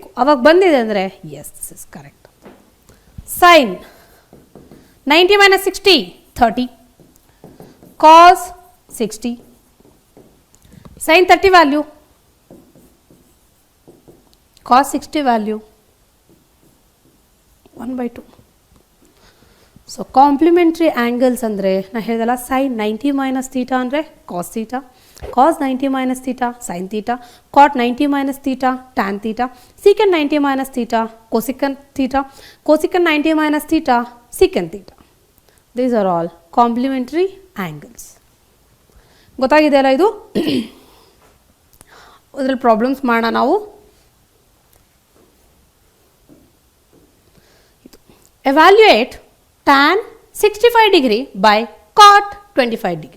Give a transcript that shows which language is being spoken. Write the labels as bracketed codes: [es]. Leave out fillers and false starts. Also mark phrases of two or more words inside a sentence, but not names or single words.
[kn] ಅವಾಗ ಬಂದಿದೆ ಅಂದರೆ [en] yes, this is correct. sine 90 minus 60 30, cos 60 sin 30 value, cos 60 value 1/2. so complementary angles [kn] ಅಂದರೆ ನಾನು ಹೇಳಿದಲ್ಲ, [en] sin 90 minus theta ಅಂದರೆ cos theta, cos 90 minus theta sin theta, cot 90 minus theta tan theta, secant 90 minus theta cosecant theta, cosecant 90 minus theta secant theta. These are all complementary angles. [kn] ಗೊತ್ತಾಗಿದೆಯಲ್ಲ ಇದು? ಇದರಲ್ಲಿ ಪ್ರಾಬ್ಲಮ್ಸ್ ಮಾಡೋಣ ನಾವು. [en] evaluate tan 65 degree by cot 25 degree.